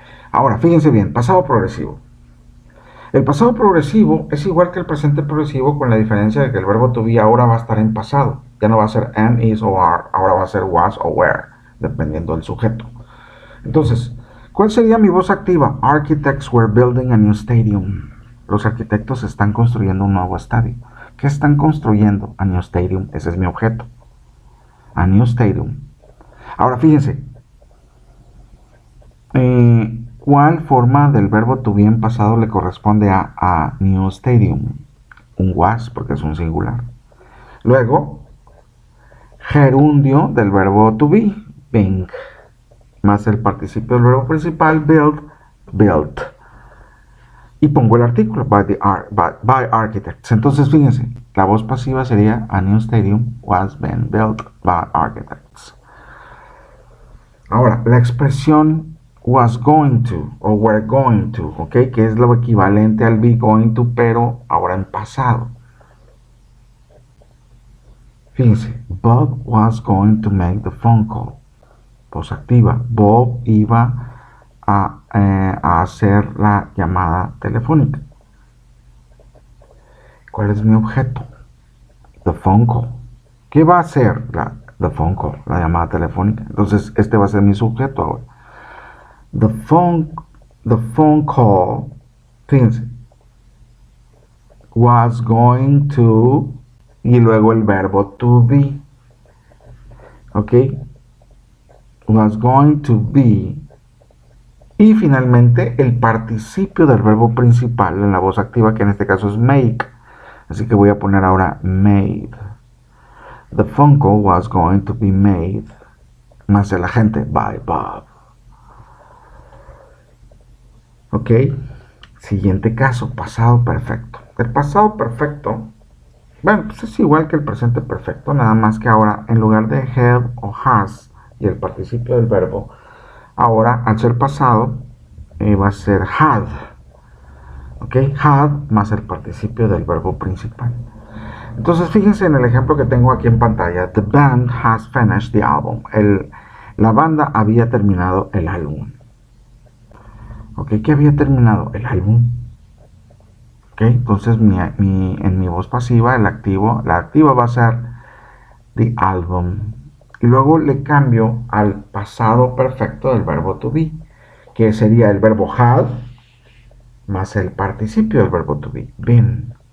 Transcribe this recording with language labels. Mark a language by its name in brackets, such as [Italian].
[Spanish] Ahora, fíjense bien, pasado progresivo. El pasado progresivo es igual que el presente progresivo con la diferencia de que el verbo to be ahora va a estar en pasado. Ya no va a ser am, is o are, ahora va a ser was o were, dependiendo del sujeto. Entonces, ¿cuál sería mi voz activa? [English] Architects were building a new stadium. [Spanish] Los arquitectos están construyendo un nuevo estadio. ¿Qué están construyendo? A new stadium. Ese es mi objeto. A new stadium. Ahora fíjense. ¿Cuál forma del verbo to be en pasado le corresponde a new stadium? Un was, porque es un singular. Luego, gerundio del verbo to be, being, más el participio del verbo principal, build, built. Y pongo el artículo, by architects. Entonces, fíjense, la voz pasiva sería a new stadium was been built by architects. Ahora, la expresión was going to o were going to, ¿ok? Que es lo equivalente al be going to, pero ahora en pasado. [English] Fíjense, Bob was going to make the phone call. Voz activa. Bob iba [Spanish] a hacer la llamada telefónica. ¿Cuál es mi objeto? The phone call. ¿Qué va a hacer the phone call, la llamada telefónica? Entonces, este va a ser mi sujeto ahora. The phone call, fíjense, was going to, y luego el verbo to be. ¿Ok? [English] Was going to be. [Spanish] Y finalmente el participio del verbo principal en la voz activa, que en este caso es make. Así que voy a poner ahora made. [English] The phone call was going to be made. [Spanish] Más el agente by Bob. ¿Ok? Siguiente caso, pasado perfecto. El pasado perfecto, bueno, pues es igual que el presente perfecto, nada más que ahora en lugar de have o has y el participio del verbo, ahora al ser pasado va a ser had. ¿Ok? Had más el participio del verbo principal. Entonces fíjense en el ejemplo que tengo aquí en pantalla. [English] The band has finished the album. [Spanish] La banda había terminado el álbum. ¿Ok? ¿Qué había terminado? El álbum. ¿Ok? Entonces en mi voz pasiva la activa va a ser the album. Y luego le cambio al pasado perfecto del verbo to be, que sería el verbo had más el participio del verbo to be, been.